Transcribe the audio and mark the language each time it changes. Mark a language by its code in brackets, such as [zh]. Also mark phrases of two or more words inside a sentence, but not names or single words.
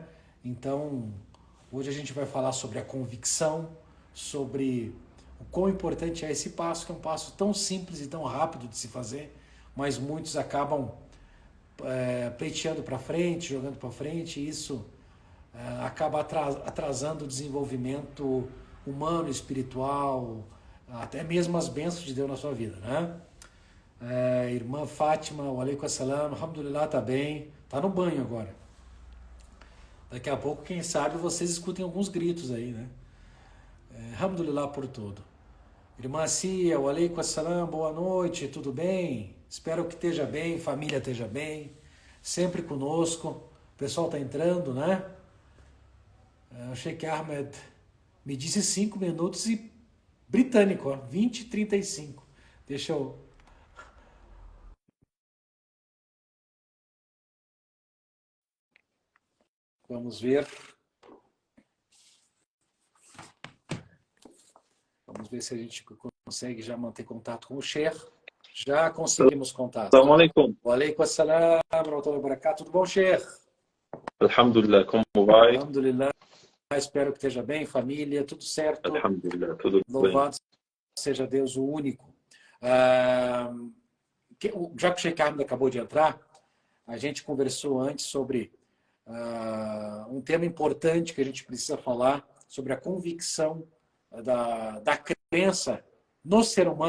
[pt] Então, hoje a gente vai falar sobre a convicção, sobre o quão importante é esse passo, que é um passo tão simples e tão rápido de se fazer, mas muitos acabam pleiteando para frente, jogando para frente, e isso acaba atrasando o desenvolvimento humano, espiritual, até mesmo as bênçãos de Deus na sua vida, né? Irmã Fátima, [ar] وعليكم السلام، الحمد لله, [pt] tá bem, tá no banho agora. Daqui a pouco, quem sabe, vocês escutem alguns gritos aí, né? Alhamdulillah por tudo. Irmã Cia, [ar] وعليكم السلام, [pt] boa noite, tudo bem? Espero que esteja bem, família esteja bem, sempre conosco. O pessoal tá entrando, né? O Sheikh Ahmed me disse 5 minutos e britânico, ó, 20h35. Deixa eu... Vamos ver. Vamos ver se a gente consegue já manter contato com o Sheikh. Já conseguimos contato. [ar] السلام عليكم. وعليكم السلام ورحمة الله وبركاته. [pt] Tudo bom, Sheikh? Alhamdulillah, como vai? [ar] Alhamdulillah. [pt] Espero que esteja bem, família, tudo certo. Alhamdulillah, tudo bem. Louvado seja Deus, o único. Já que o Sheikh Ahmed acabou de entrar, a gente conversou antes sobre um tema importante que a gente precisa falar, sobre a convicção da crença no ser humano.